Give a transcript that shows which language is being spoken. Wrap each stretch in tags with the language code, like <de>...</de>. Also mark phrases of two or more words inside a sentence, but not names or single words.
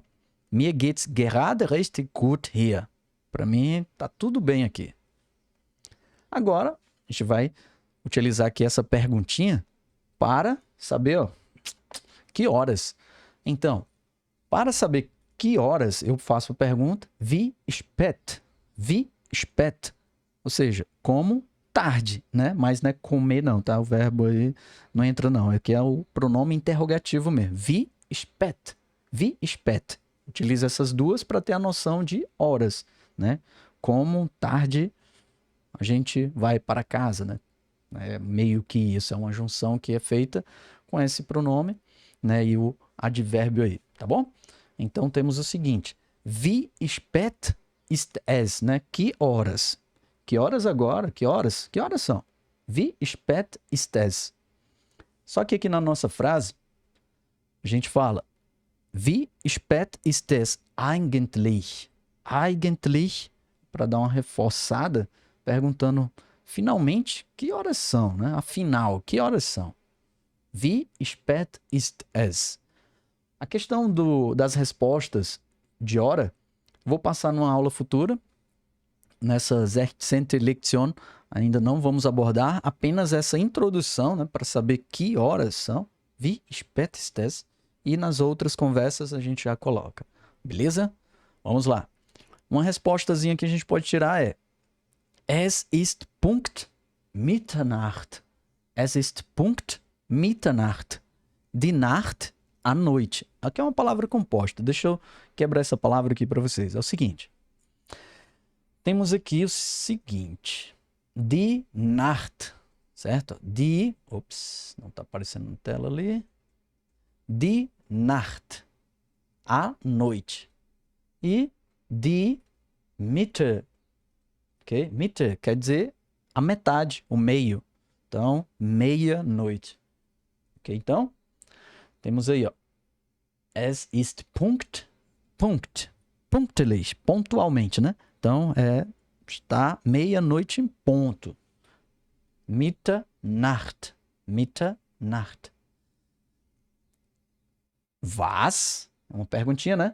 <de>Mir geht's gerade richtig gut hier.</de> <pt>Para mim tá tudo bem aqui. Agora, a gente vai utilizar aqui essa perguntinha para saber, ó, que horas. Então, para saber que horas, eu faço a pergunta</pt> <de>wie spät. Wie spät.</de> <pt>Ou seja, como tarde, né? Mas não é comer não, tá? O verbo aí não entra não. Aqui é o pronome interrogativo mesmo.</pt> <de>Wie spät. Wie spät.</de> <pt>Utiliza essas duas para ter a noção de horas, né? Como tarde a gente vai para casa, né? É meio que isso, é uma junção que é feita com esse pronome, né? E o advérbio aí, tá bom? Então temos o seguinte:</pt> <de>wie spät ist es,</de> <pt>né? Que horas? Que horas agora? Que horas? Que horas são?</pt> <de>Wie spät ist es?</de> <pt>Só que aqui na nossa frase a gente fala</pt> <de>wie spät ist es eigentlich?</de> <pt>Eigentlich, para dar uma reforçada, perguntando finalmente que horas são, né? Afinal, que horas são?</pt> <de>Wie spät ist es?</de> <pt>A questão das respostas de hora, vou passar numa aula futura. Nessa 16. Lektion, ainda não vamos abordar, apenas essa introdução, né, para saber que horas são.</pt> <de>Wie spät ist es?</de> <pt>E nas outras conversas a gente já coloca. Beleza? Vamos lá. Uma respostazinha que a gente pode tirar é:</pt> <de>Es ist Punkt Mitternacht. Es ist Punkt Mitternacht. Die Nacht,</de> <pt>a noite. Aqui é uma palavra composta. Deixa eu quebrar essa palavra aqui para vocês. É o seguinte. Temos aqui o seguinte.</pt> <de>Die Nacht.</de> <pt>Certo? Die. Ops, não está aparecendo na tela ali.</pt> <de>Die Nacht.</de> <pt>A noite. E</pt> <de>die Mitte.</de> <pt>Ok? Mitte quer dizer a metade, o meio. Então, meia-noite. Ok? Então, temos aí, ó.</pt> <de>Es ist Punkt. Punkt. Punktlich.</de> <pt>Pontualmente, né? Então, está meia-noite em ponto.</pt> <de>Mitternacht. Mitternacht. Was?</de> <pt>Uma perguntinha, né?</pt>